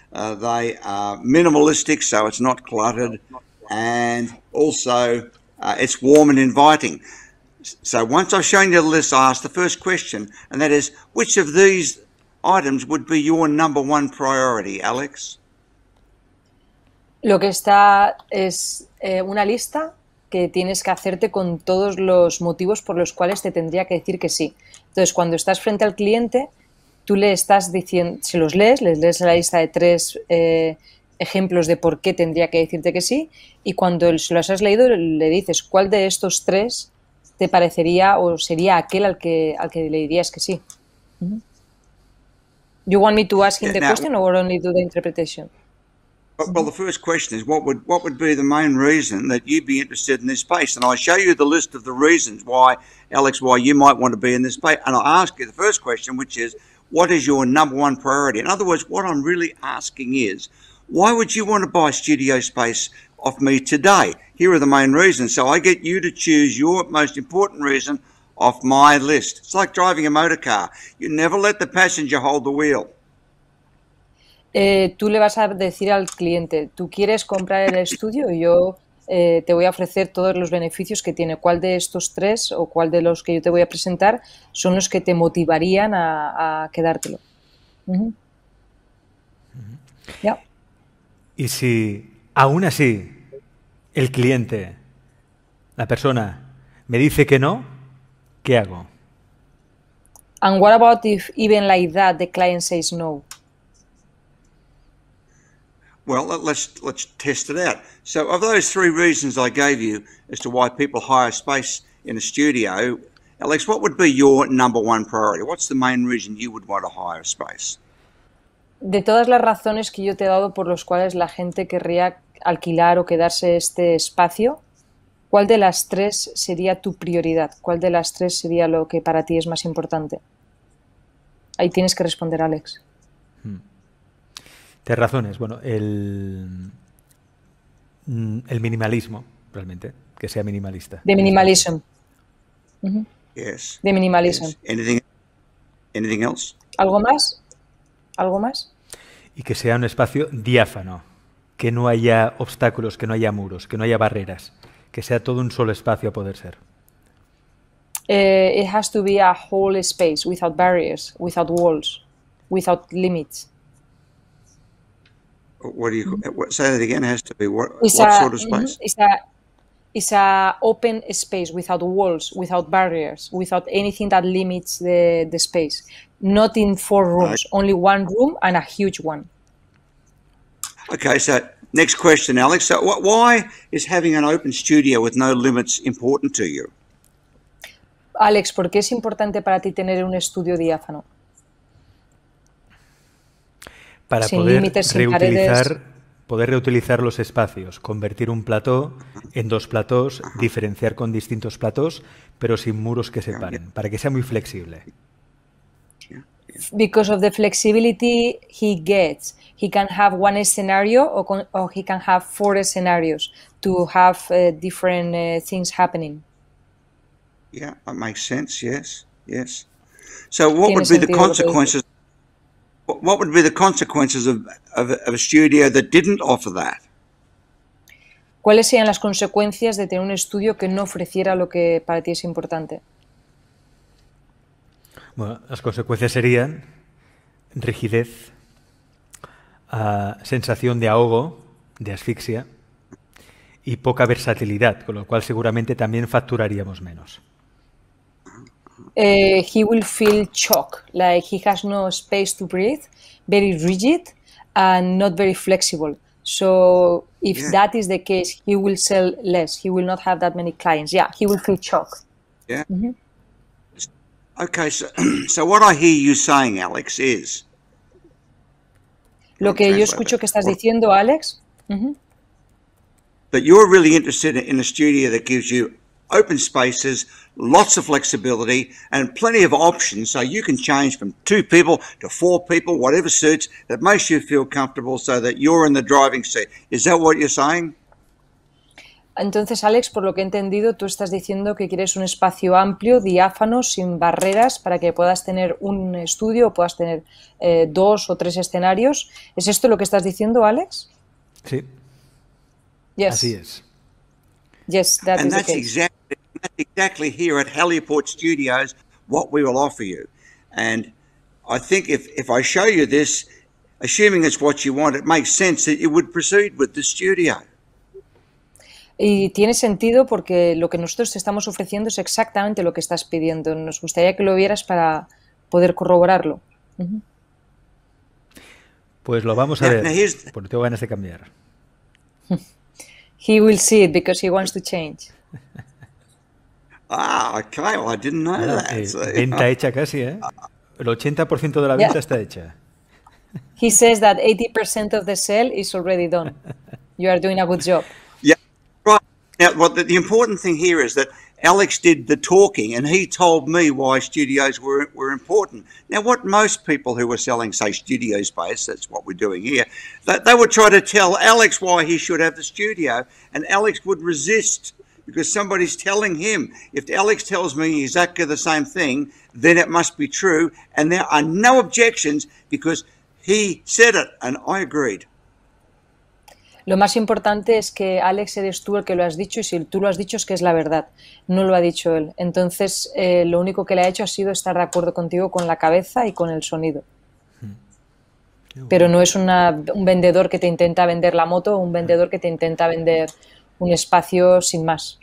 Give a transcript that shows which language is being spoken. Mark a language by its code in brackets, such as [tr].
[en] They are minimalistic, so it's not cluttered. And also, it's warm and inviting. So once I've shown you the list, I ask the first question, and that is, which of these items would be your number one priority, Alex? [es] Lo que está es una lista que tienes que hacerte con todos los motivos por los cuales te tendría que decir que sí. Entonces, cuando estás frente al cliente, tú le estás diciendo, si los lees, les lees la lista de 3 ejemplos de por qué tendría que decirte que sí, y cuando se los has leído, le dices cuál de estos 3 te parecería o sería aquel al que le dirías que sí. [en] You want me to ask him the question or only do the interpretation? Well, the first question is, what would be the main reason that you'd be interested in this space? And I show you the list of the reasons why, Alex, why you might want to be in this space. And I ask you the first question, which is, what is your number one priority? In other words, what I'm really asking is, why would you want to buy studio space off me today? Here are the main reasons. So I get you to choose your most important reason off my list. It's like driving a motor car. You never let the passenger hold the wheel. [es] Tú le vas a decir al cliente, tú quieres comprar el estudio y yo te voy a ofrecer todos los beneficios que tiene. ¿Cuál de estos tres o cuál de los que yo te voy a presentar son los que te motivarían a quedártelo? [en] Yeah. [es] Y si aún así el cliente, la persona, me dice que no, ¿qué hago? [en] And what about if even like that the client says no? Well, let's test it out. So of those three reasons I gave you as to why people hire space in a studio, Alex, what would be your number one priority? What's the main reason you would want to hire space? [es] De todas las razones que yo te he dado por las cuales la gente querría alquilar o quedarse este espacio, ¿cuál de las tres sería tu prioridad? ¿Cuál de las tres sería lo que para ti es más importante? Ahí tienes que responder, Alex. Tienes razones. Bueno, el minimalismo, realmente, que sea minimalista. [en] De minimalism. Yes. De minimalism. Yes. Anything else? [es] ¿Algo más? ¿Algo más? Y que sea un espacio diáfano, que no haya obstáculos, que no haya muros, que no haya barreras, que sea todo un solo espacio a poder ser. [en] It has to be a whole space without barriers, without walls, without limits. What do you say that again? It has to be what sort of space? It's a open space without walls, without barriers, without anything that limits the space. Not in 4 rooms, only one room and a huge one. Okay, so next question, Alex. So why is having an open studio with no limits important to you? [es] Alex, ¿por qué es importante para ti tener un estudio diáfano? Para sin poder límites, sin paredes. Poder reutilizar los espacios, convertir un plató en 2 platós, diferenciar con distintos platós, pero sin muros que separen, para que sea muy flexible. [en] Because of the flexibility he gets, he can have one scenario or he can have 4 scenarios to have different things happening. Yeah, that makes sense. Yes, yes. So, what would be the consequences? What would be the consequences of a studio that didn't offer that? [es] ¿Cuáles serían las consecuencias de tener un estudio que no ofreciera lo que para ti es importante? Bueno, las consecuencias serían rigidez, sensación de ahogo, de asfixia y poca versatilidad, con lo cual seguramente también facturaríamos menos. [en] He will feel shock, like he has no space to breathe, very rigid and not very flexible. So if that is the case, he will sell less. He will not have that many clients. Yeah, he will feel shock. Yeah. Okay, so what I hear you saying, Alex, is... [es] Lo que yo escucho que estás diciendo, Alex, [en] that you're really interested in a studio that gives you open spaces, lots of flexibility, and plenty of options, so you can change from 2 people to 4 people, whatever suits, that makes you feel comfortable so that you're in the driving seat. Is that what you're saying? [es] Entonces, Alex, por lo que he entendido, tú estás diciendo que quieres un espacio amplio, diáfano, sin barreras, para que puedas tener un estudio o puedas tener 2 o 3 escenarios. ¿Es esto lo que estás diciendo, Alex? Sí. [en] Yes. [es] Así es. [en] Yes, that is the case. That's exactly here at Heliport Studios what we will offer you. And I think if I show you this, assuming it's what you want, it makes sense that you would proceed with the studio. [es] Y tiene sentido porque lo que nosotros te estamos ofreciendo es exactamente lo que estás pidiendo. Nos gustaría que lo vieras para poder corroborarlo. Pues lo vamos a ver, porque tengo ganas de cambiar. [en] He will see it because he wants to change. Okay, well, I didn't know that. [es] Venta hecha casi, ¿eh? El 80% de la venta está hecha. [en] He says that 80% of the sale is already done. You are doing a good job. Yeah, right. Now, well, the important thing here is that Alex did the talking and he told me why studios were important. Now, what most people who are selling, say, studio space, that's what we're doing here, they would try to tell Alex why he should have the studio, and Alex would resist because somebody's telling him. If Alex tells me exactly the same thing, then it must be true, and there are no objections because he said it, and I agreed. [es] Lo más importante es que, Alex, eres tú el que lo has dicho, y si tú lo has dicho es que es la verdad, no lo ha dicho él. Entonces, lo único que le ha hecho ha sido estar de acuerdo contigo con la cabeza y con el sonido. Pero no es un vendedor que te intenta vender la moto o un vendedor que te intenta vender un espacio sin más.